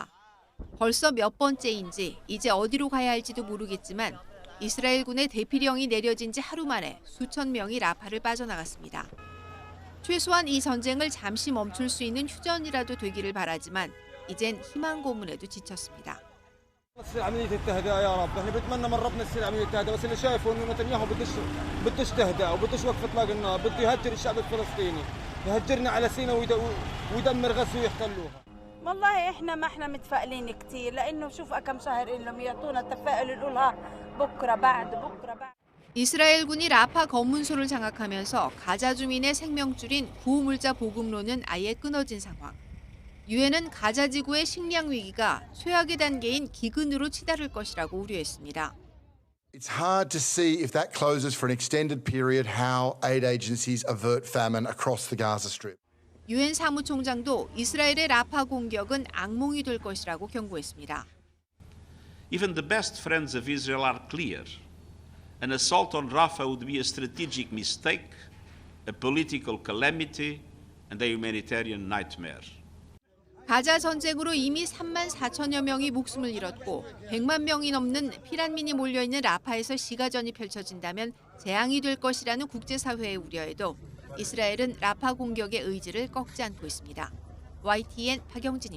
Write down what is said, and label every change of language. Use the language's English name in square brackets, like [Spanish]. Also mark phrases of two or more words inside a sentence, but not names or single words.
[Korean] 벌써 몇 번째인지 이제 어디로 가야 할지도 모르겠지만 이스라엘군의 대피령이 내려진 지 하루 만에 수천 명이 라파를 빠져나갔습니다. 최소한 이 전쟁을 잠시 멈출 수 있는 휴전이라도 되기를 바라지만 이젠 희망 고문에도 지쳤습니다. [Arabic] تصير عملية التهدئة يا رب، احنا بنتمنى من ربنا تصير عملية التهدئة، بس اللي شايفه انه نتنياهو بدش تهدئة وبدش وقف اطلاق النار، بده يهجر الشعب الفلسطيني، يهجرنا على سيناء ويدمر غزة ويحتلوها. والله احنا ما احنا متفائلين كثير لانه شوف كم شهر لهم يعطونا التفاؤل يقولها بكره بعد. [Korean] 이스라엘군이 라파 검문소를 장악하면서 가자 주민의 생명줄인 구호물자 보급로는 아예 끊어진 상황. 유엔은 가자 지구의 식량 위기가 최악의 단계인 기근으로 치달을 것이라고 우려했습니다. [English] It's hard to see if that closes for an extended period how aid agencies avert famine across the Gaza Strip. [Korean] 유엔 사무총장도 이스라엘의 라파 공격은 악몽이 될 것이라고 경고했습니다. [English] Even the best friends of Israel are clear. An assault on Rafah would be a strategic mistake, a political calamity, and a humanitarian nightmare. [Korean] 가자 전쟁으로 이미 3만 4천여 명이 목숨을 잃었고 100만 명이 넘는 피난민이 몰려있는 라파에서 시가전이 펼쳐진다면 재앙이 될 것이라는 국제사회의 우려에도 이스라엘은 라파 공격의 의지를 꺾지 않고 있습니다.